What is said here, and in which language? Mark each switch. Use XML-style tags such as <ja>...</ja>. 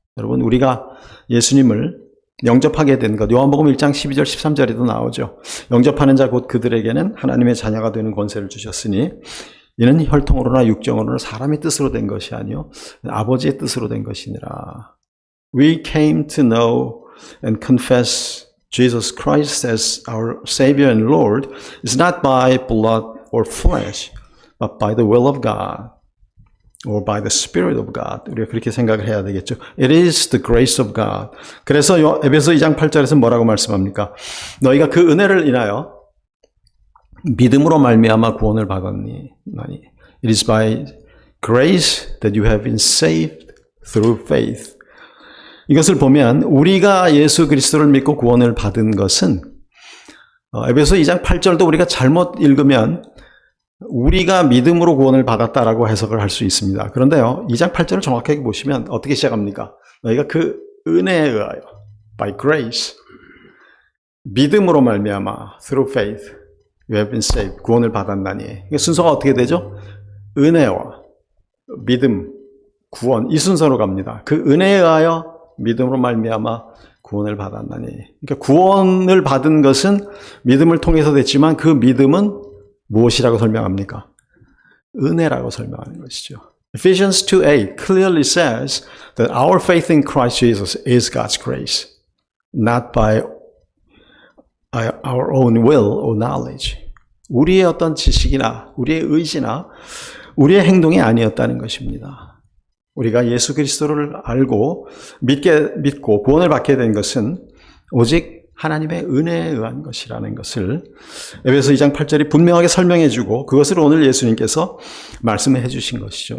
<ko>여러분, 우리가 예수님을 영접하게 된 것, 요한복음 1장 12절 13절에도 나오죠. 영접하는 자 곧 그들에게는 하나님의 자녀가 되는 권세를 주셨으니 이는 혈통으로나 육정으로나 사람의 뜻으로 된 것이 아니요 아버지의 뜻으로 된 것이니라.</ko> <en>We came to know and confess Jesus Christ as our Savior and Lord is not by blood or flesh, but by the will of God or by the Spirit of God.</en> <ko>우리가 그렇게 생각을 해야 되겠죠.</ko> <en>It is the grace of God.</en> <ko>그래서 에베소 2장 8절에서 뭐라고 말씀합니까? 너희가 그 은혜를 인하여 믿음으로 말미암아 구원을 받았니?</ko> <en>It is by grace that you have been saved through faith.</en> <ko>이것을 보면 우리가 예수 그리스도를 믿고 구원을 받은 것은 에베소 2장 8절도 우리가 잘못 읽으면 우리가 믿음으로 구원을 받았다라고 해석을 할 수 있습니다. 그런데요, 2장 8절을 정확하게 보시면 어떻게 시작합니까? 너희가 그 은혜에 의하여</ko> <en>by grace</en> <ko>믿음으로 말미암아</ko> <en>through faith you have been saved</en> <ko>구원을 받았나니. 순서가 어떻게 되죠? 은혜와 믿음, 구원 이 순서로 갑니다. 그 은혜에 의하여 믿음으로 말미암아 구원을 받았나니. 그러니까 구원을 받은 것은 믿음을 통해서 됐지만 그 믿음은 무엇이라고 설명합니까? 은혜라고 설명하는 것이죠.</ko> <en>Ephesians 2:8 clearly says that our faith in Christ Jesus is God's grace, not by our own will or knowledge.</en> <ko>우리의 어떤 지식이나 우리의 의지나 우리의 행동이 아니었다는 것입니다. 우리가 예수 그리스도를 알고 믿고 구원을 받게 된 것은 오직 하나님의 은혜에 의한 것이라는 것을 에베소 2장 8절이 분명하게 설명해 주고 그것을 오늘 예수님께서 말씀해 주신 것이죠.</ko>